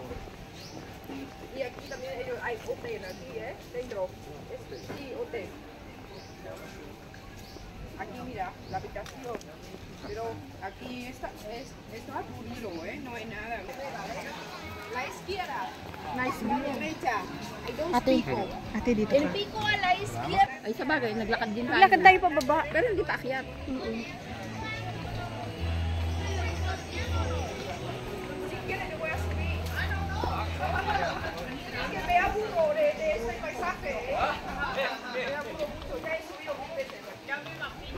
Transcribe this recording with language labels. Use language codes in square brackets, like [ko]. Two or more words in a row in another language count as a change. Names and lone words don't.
[es] Y aquí también hay hotel, aquí, dentro. Sí, hotel. Aquí mira, la habitación. Pero aquí está aburrido, no hay nada. La izquierda, la derecha. Hay dos picos. [tl] Ate dito [es] El pico a la izquierda. [tl] Ay, sa bagay, naglakad din tayo. Lakad tayo pababa. Pero hindi pa akyat. [es] Si quieren, le voy a subir. Es que me aburro de este paisaje. Me aburro mucho. Ya he subido 1000 veces. Ya me imagino.